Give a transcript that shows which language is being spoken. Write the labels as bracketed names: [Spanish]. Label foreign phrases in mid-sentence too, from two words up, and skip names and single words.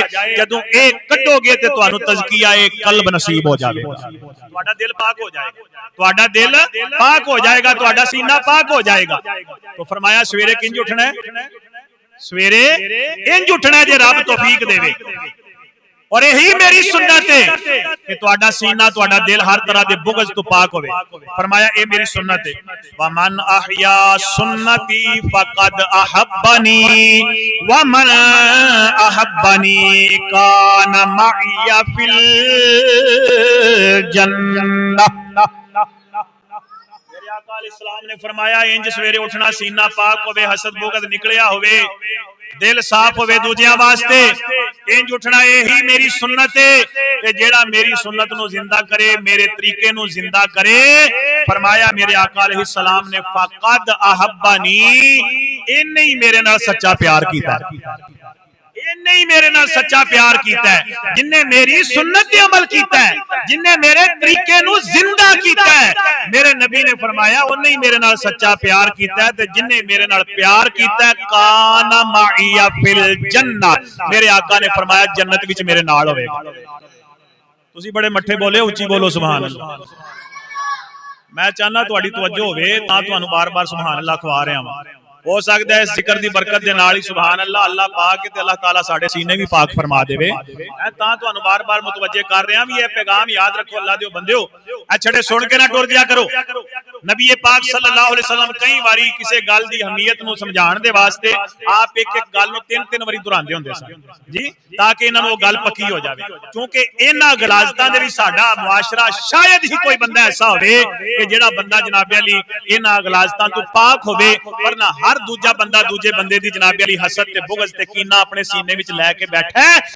[Punjabi] جدوں ایہ کڈھوگے تے تہانوں تزکیہ قلب نصیب ہو جائے گا، تہاڈا دل پاک ہو جائے گا، تہاڈا دل پاک ہو جائے گا، تہاڈا سینہ پاک ہو جائے گا. تو فرمایا سویرے کنج اٹھنا ہے، سویرے انج اٹھنا جے رب توفیق دیوے، اور یہی میری سنت ہے کہ تہاڈا سینہ تہاڈا دل ہر طرح دے بغض توں پاک ہووے. فرمایا ایہ میری سنت ہے, [Arabic] و من أحيا سنتي فقد أحبني و من أحبني كان معي في الجنة. [Punjabi] میرے آقا علیہ السلام نے فرمایا انج سویرے اٹھنا سینہ پاک ہووے، حسد بغض نکلیا ہووے، دل صاف ہووے دوجیاں واسطے، انج اٹھنا یہی میری سنت ہے کہ جیہڑا میری سنت نوں زندہ کرے، میرے طریقے نوں زندہ کرے. فرمایا میرے آقا علیہ السلام نے [Arabic] فقد أحبني, [Punjabi] ایہنے ہی میرے نال سچا پیار کیتا، ایہنے ہی میرے نال سچا پیار کیتا ہے جنہے میری سنت تے عمل کیتا ہے، جنہے میرے طریقے نوں زندہ کیتا ہے. میرے نبی نے فرمایا اوہنے ہی میرے نال سچا پیار کیتا ہے، تے جنہے میرے نال پیار کیتا ہے, ते जिन्ने मेरे नाल प्यार कीता है [Arabic] كان معي في الجنة, [Punjabi] میرے آقا نے فرمایا جنت وچ میرے نال ہووے گا. تسی بڑے مٹھے بولے، اچی بولو [Arabic] سبحان الله. [Punjabi] میں چاہنا تہاڈی توجہ ہووے تاں تہانوں بار بار [Arabic] سبحان الله [Punjabi] کھوا رہا ہاں. ہو سکتا ہے ذکر دی برکت دے نال ہی [Arabic] سبحان الله [Punjabi] اللہ پاک تے اللہ تعالیٰ ساڈے سینے بھی پاک فرما دیوے. میں تاں تہانوں بار بار متوجہ کر رہا بھی، ایہ پیغام یاد رکھو اللہ دے بندیو، ایہ چھڑے سن کے نہ ٹر جیا کرو. نبی پاک [Arabic] صلى الله عليه وسلم [Punjabi] کئی باری کسی گل دی اہمیت نوں سمجھانے دے واسطے آپ اک اک گل نوں 3-3 باری دہراندے ہندے سن جی، تاکہ ایہناں نوں گل پکی ہو جائے. کیونکہ ایہناں غلاظتاں دے وچ ساڈا معاشرہ شاید ہی کوئی بندہ ایسا ہووے کہ جیہڑا بندہ جناب عالی ایہناں غلاظتاں توں پاک ہووے، ورنہ ہر دوجا بندہ دوجے بندے دی جناب عالی حسد تے بغض تے کینہ اپنے سینے وچ لے کے بیٹھا ہے.